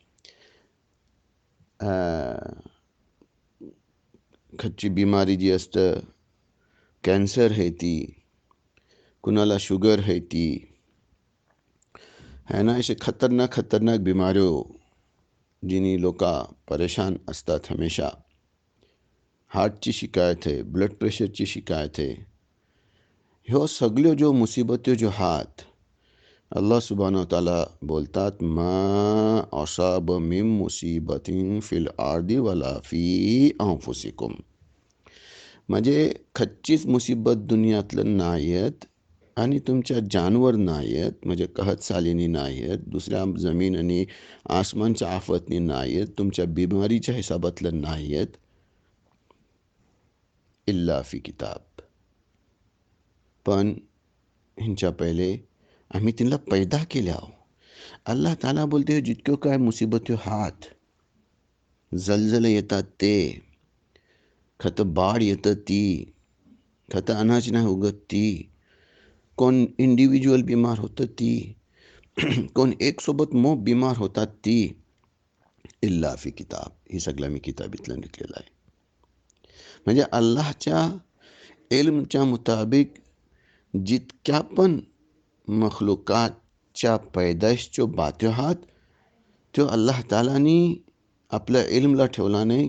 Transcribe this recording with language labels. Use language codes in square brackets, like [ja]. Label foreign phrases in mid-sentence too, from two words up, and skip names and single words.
[mr] खच्ची बिमारी जी असतं, कॅन्सर है ती, कुणाला शुगर है ती है ना. असे खतरनाक बिमाऱ्यो जिनी लोक परेशान असतात हमेशा. हार्टची शिकायत आहे, ब्लड प्रेशरची शिकायत आहे. ह्यो सगळ्यो जो मुसीबत्यो जो हात अल्लाह सुब्हानहू ताला बोलतात [ar] ما أصاب من مصيبة في الأرض ولا في أنفسكم. [mr] म्हणजे खच्चीच मुसीबत दुनियातलं नाहीत आणि तुमच्या जानवर नाहीत, म्हणजे कहत सालीनी नाहीत, दुसऱ्या जमीन आणि आसमानच्या आफतनी नाहीत, तुमच्या बिमारीच्या हिसाबातलं नाहीत. [ar] إلا في كتاب. [mr] पण ह्यांच्या पहिले आम्ही तिला पैदा केल्या. अल्लाह ताला बोलते जितक्यो काय मुसीबत्यो हात, जलजल येतात ते, खत बाढ येतं ती, खत अनाज नाही उगत ती, कोण इंडिव्हिज्युअल बिमार होतं ती, कोण एक सोबत मोब बिमार होतात ती. [ar] إلا في كتاب. [mr] ही सगळं मी किताबीतलं निघलेलं आहे. म्हणजे अल्लाहच्या इल्मच्या मुताबिक जितक्या पण मखलुकातच्या पैदाइशच्या बात्यो हात त्यो अल्लाह तालानी आपल्या इल्मला ठेवला नाही.